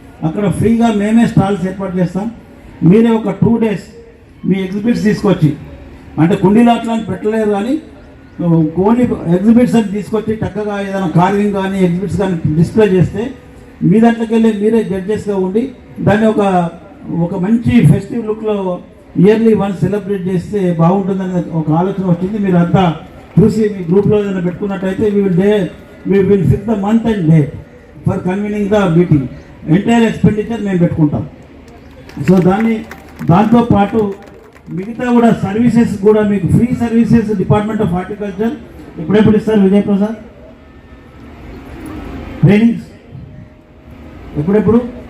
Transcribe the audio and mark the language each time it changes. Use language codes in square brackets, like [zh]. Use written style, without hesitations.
[te] అక్కడ ఫ్రీగా మేమే స్టాల్స్ ఏర్పాటు చేస్తాం. మీరే ఒక 2 days మీ ఎగ్జిబిట్స్ తీసుకొచ్చి, అంటే కుండీలో అట్లా పెట్టలేరు కానీ ఓన్లీ ఎగ్జిబిట్స్ అని తీసుకొచ్చి చక్కగా ఏదైనా కార్వింగ్ కానీ ఎగ్జిబిట్స్ కానీ డిస్ప్లే చేస్తే మీ దాంట్లోకి వెళ్ళి మీరే జడ్జెస్గా ఉండి దాన్ని ఒక మంచి ఫెస్టివ్ లుక్లో ఇయర్లీ వన్స్ సెలబ్రేట్ చేస్తే బాగుంటుందని ఒక ఆలోచన వచ్చింది. మీరు అంతా చూసి మీ గ్రూప్లో ఏదైనా పెట్టుకున్నట్టయితే [en] we will fix the month and day for convening the meeting. [te] Entire expenditure మేము పెట్టుకుంటాం. సో దాంతో పాటు మిగతా కూడా సర్వీసెస్ కూడా మీకు free services department of horticulture ఎప్పుడెప్పుడు ఇస్తారు విజయ్ ప్రసాద్? ట్రైనింగ్స్ ఎప్పుడెప్పుడు?